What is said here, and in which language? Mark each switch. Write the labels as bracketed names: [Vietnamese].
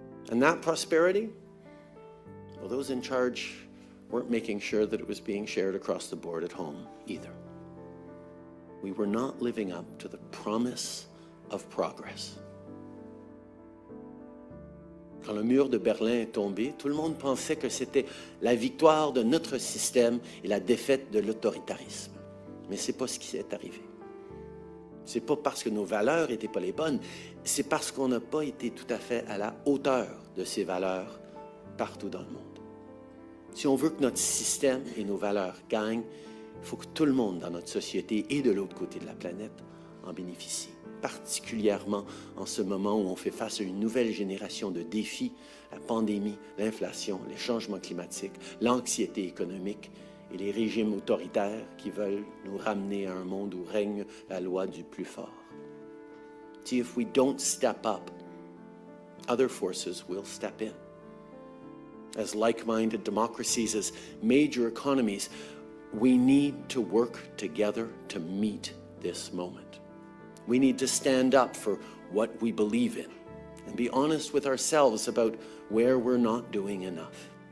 [English] And that prosperity, well, those in charge weren't making sure that it was being shared across the board at home either. We were not living up to the promise of progress. [French] Quand le mur de Berlin est tombé, tout le monde pensait que c'était la victoire de notre système et la défaite de l'autoritarisme. Mais ce n'est pas ce qui est arrivé. Ce n'est pas parce que nos valeurs n'étaient pas les bonnes, c'est parce qu'on n'a pas été tout à fait à la hauteur de ces valeurs partout dans le monde. Si on veut que notre système et nos valeurs gagnent, il faut que tout le monde dans notre société et de l'autre côté de la planète en bénéficie. Particulièrement en ce moment où on fait face à une nouvelle génération de défis, la pandémie, l'inflation, les changements climatiques, l'anxiété économique et les régimes autoritaires qui veulent nous ramener à un monde où règne la loi du plus fort. [English] See, if we don't step up, other forces will step in. As like-minded democracies, as major economies, we need to work together to meet this moment. We need to stand up for what we believe in and be honest with ourselves about where we're not doing enough.